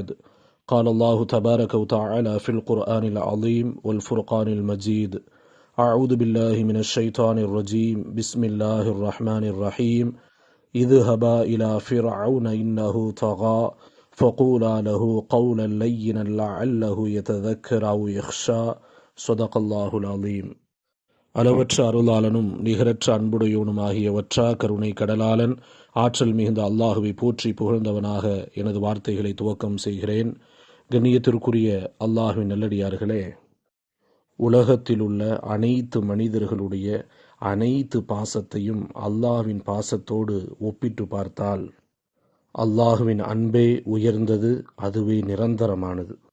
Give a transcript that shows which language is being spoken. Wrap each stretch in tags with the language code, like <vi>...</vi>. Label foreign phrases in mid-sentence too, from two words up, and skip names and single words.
<ar>قال الله تبارك وتعالى في القرآن العظيم والفرقان المجيد: أعوذ بالله من الشيطان الرجيم، بسم الله الرحمن الرحيم. اذهبا إلى فرعون إنه طغى فقولا له قولا لينا لعله يتذكر أو يخشى. صدق الله العظيم.</ar> <ta>அளவற்ற அருளாளனும் நிகரற்ற அன்புடையவனுமாகிய வற்றா கருணை கடலாளன் ஆற்றல் மிகுந்த அல்லாஹுவை போற்றி புகழ்ந்தவனாக எனது வார்த்தைகளை துவக்கம் செய்கிறேன். கண்ணியத்திற்குரிய அல்லாஹுவின் நல்லடியார்களே, உலகத்தில் உள்ள அனைத்து மனிதர்களுடைய அனைத்து பாசத்தையும் அல்லாஹ்வின் பாசத்தோடு ஒப்பிட்டு பார்த்தால் அல்லாஹுவின் அன்பே உயர்ந்தது, அதுவே நிரந்தரமானது.</ta>